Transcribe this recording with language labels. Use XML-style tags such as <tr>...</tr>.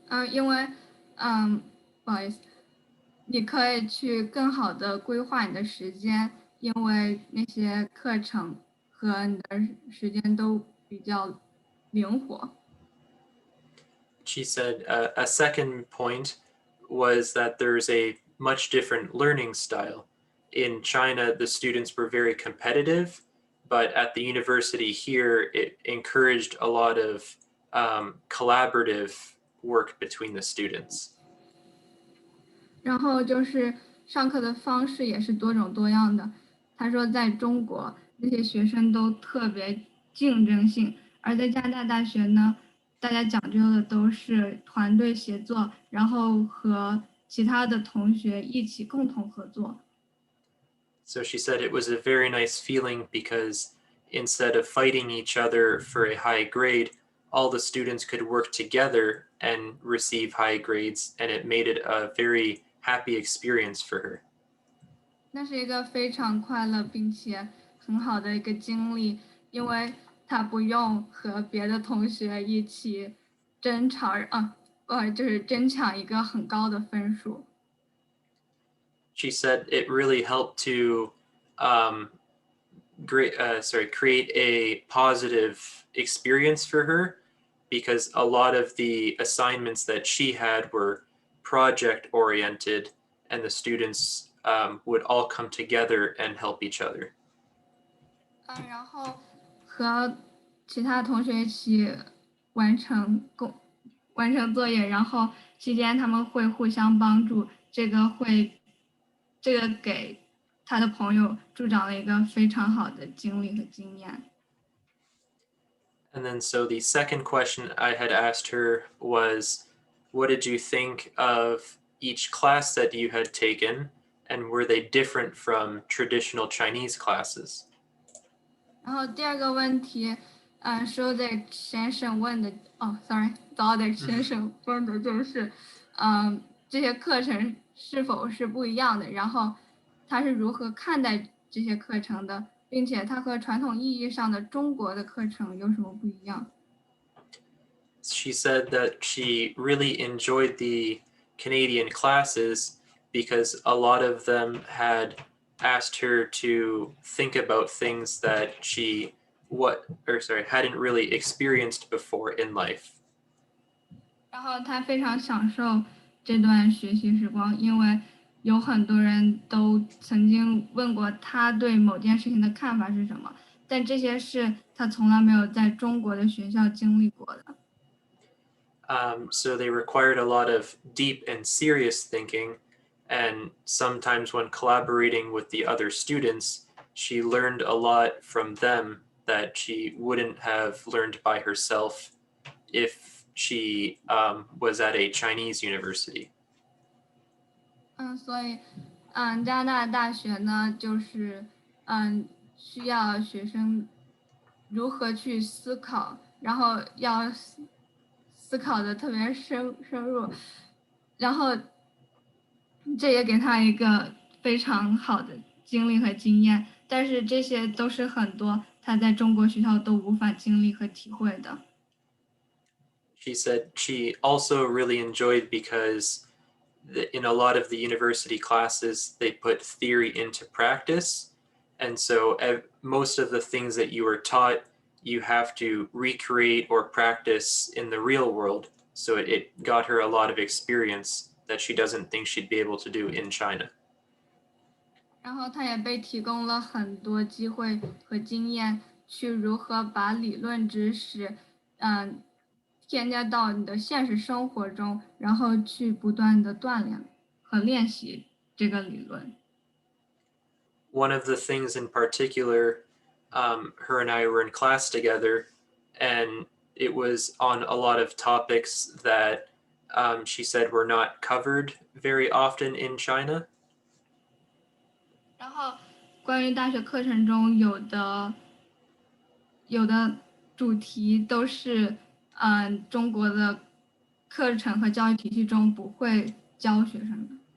<zh>因为不好意思，你可以去更好的规划你的时间，因为那些课程和你的时间都比较灵活。</zh> <en>She said a second point was that there's a much different learning style. In China, the students were very competitive, but at the university here, it encouraged a lot of collaborative work between the students.</en> <zh>然后就是上课的方式也是多种多样的。他说，在中国那些学生都特别竞争性，而在加拿大大学呢，大家讲究的都是团队协作，然后和其他的同学一起共同合作。</zh> <en>So she said it was a very nice feeling because instead of fighting each other for a high grade, all the students could work together and receive high grades, and it made it a very happy experience for her.</en> <zh>那是一个非常快乐并且很好的一个经历，因为他不用和别的同学一起争吵就是争抢一个很高的分数。</zh> <en>She said it really helped to create a positive experience for her because a lot of the assignments that she had were project oriented and the students would all come together and help each other.</en> <zh>然后和其他同学一起完成作业，然后期间他们会互相帮助，这个给他的朋友助长了一个非常好的经历和经验。</zh> <en>And then so the second question I had asked her was, what did you think of each class that you had taken, and were they different from traditional Chinese classes?</en> <zh>然后第二个问题，Dodich 先生问的，Dodich 先生问的就是，这些课程是否是不一样的，然后他是如何看待这些课程的，并且它和传统意义上的中国的课程有什么不一样？</zh> <en>She said that she really enjoyed the Canadian classes because a lot of them had asked her to think about things that she hadn't really experienced before in life.</en> <zh>然后他非常享受这段学习时光，因为有很多人都曾经问过他对某件事情的看法是什么，但这些事他从来没有在中国的学校经历过的。</zh> <en>So they required a lot of deep and serious thinking, and sometimes when collaborating with the other students, she learned a lot from them that she wouldn't have learned by herself if she was at a Chinese university.</en> <zh>所以加拿大大学呢，就是需要学生如何去思考，然后要思考的特别深入，然后这也给他一个非常好的经历和经验，但是这些都是很多他在中国学校都无法经历和体会的。</zh> <en>She said she also really enjoyed because in a lot of the university classes, they put theory into practice. And so most of the things that you were taught, you have to recreate or practice in the real world. So it got her a lot of experience that she doesn't think she'd be able to do in China.</en> <zh>然后他也被提供了很多机会和经验，去如何把理论知识，添加到你的现实生活中，然后去不断的锻炼和练习这个理论。</zh> <en>One of the things in particular, her and I were in class together, and it was on a lot of topics that she said were not covered very often in China.</en> <zh>然后，关于大学课程中有的主题都是，中国的课程和教育体系中不会教学生的。</zh>